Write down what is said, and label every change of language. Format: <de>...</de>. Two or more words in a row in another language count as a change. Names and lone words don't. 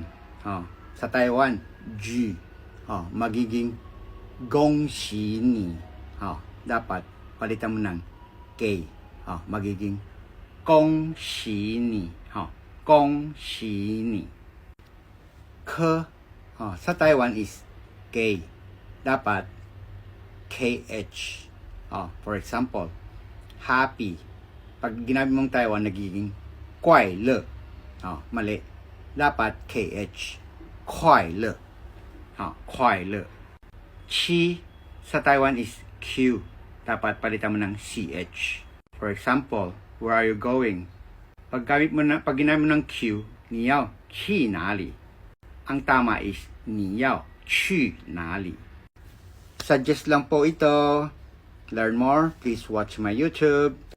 <tl>Sa Taiwan, G. Magiging</tl> <zh>恭喜你.</zh> <tl>Dapat palitan mo ng K. Magiging</tl> <zh>恭喜你. 恭喜你. Ke.</zh> <tl>Sa Taiwan is K. Dapat KH.</tl> <en>For example, happy.</en> <tl>Pag ginamit mong Taiwan, nagiging</tl> <zh>快乐.</zh> <tl>Mali. Dapat KH.</tl> <zh>快乐。快乐.</zh> <tl>Chi sa Taiwan is Q. Dapat palitan mo ng CH.</tl> <en>For example, where are you going?</en> <tl>Pag ginamit mo ng Q,</tl> <zh>你要去哪里?</zh> <tl>Ang tama is</tl> <zh>你要去哪里?</zh> <tl>Suggest lang po ito.</tl> <en>Learn more, please watch my YouTube.</en>